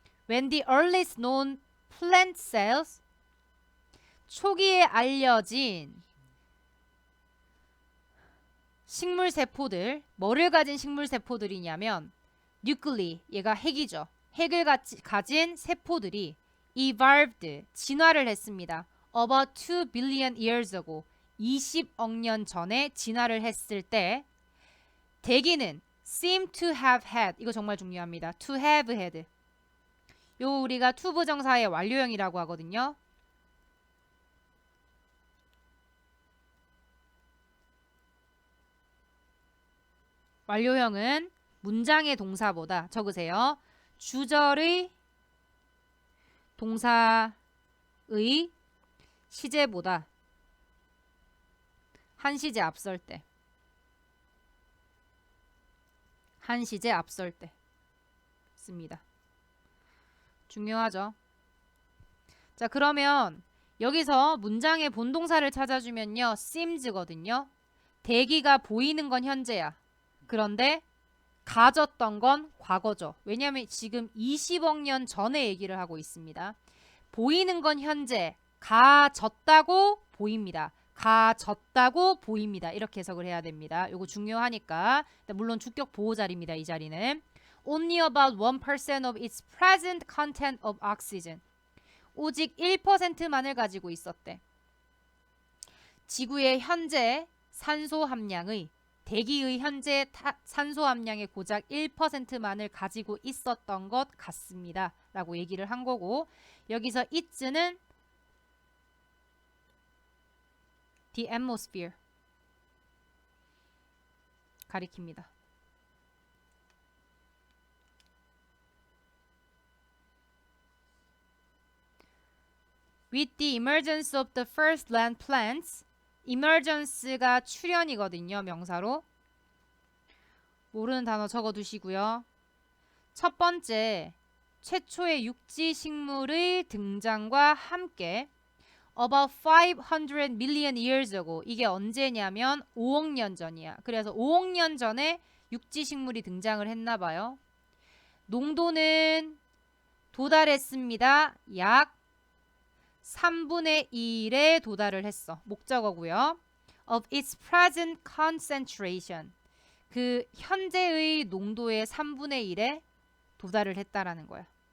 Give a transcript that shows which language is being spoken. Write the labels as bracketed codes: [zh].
[en] When the earliest known plant cells [ko] 초기에 알려진 식물세포들 뭐를 가진 식물세포들이냐면 뉴클리 얘가 핵이죠. 핵을 가진 세포들이 evolved 진화를 했습니다. [en] About 2 billion years ago [ko] 20억 년 전에 진화를 했을 때 대기는 [en] seem to have had [ko] 이거 정말 중요합니다. [en] to have had [ko] 요 우리가 to 부정사의 완료형이라고 하거든요. 완료형은 문장의 동사보다 적으세요. 주절의 동사의 시제보다 한 시제 앞설 때. 한 시제 앞설 때 씁니다. 중요하죠. 자, 그러면 여기서 문장의 본동사를 찾아주면요. seems거든요. 대기가 보이는 건 현재야. 그런데 가졌던 건 과거죠. 왜냐하면 지금 20억 년 전에 얘기를 하고 있습니다. 보이는 건 현재, 가졌다고 보입니다. 가졌다고 보입니다. 이렇게 해석을 해야 됩니다. 이거 중요하니까. 물론 주격 보호 자리입니다. 이 자리는. [en] Only about 1% of its present content of oxygen. [ko] 오직 1%만을 가지고 있었대. 지구의 현재 산소 함량의 대기의 현재 산소 함량의 고작 1%만을 가지고 있었던 것 같습니다. 라고 얘기를 한 거고 여기서 it는 [en] the atmosphere [ko] 가리킵니다. [en] With the emergence of the first land plants emergence가 출현이거든요. [ko] 명사로. 모르는 단어 적어두시고요. 첫 번째, 최초의 육지 식물의 등장과 함께 [en] about 500 million years ago. [ko] 이게 언제냐면 5억 년 전이야. 그래서 5억 년 전에 육지 식물이 등장을 했나 봐요. 농도는 도달했습니다. 약 3분의 1에 도달을 했어. 목적어고요. [en] Of its present concentration. [ko] 그 현재의 농도의 3분의 1에 도달을 했다라는 거야.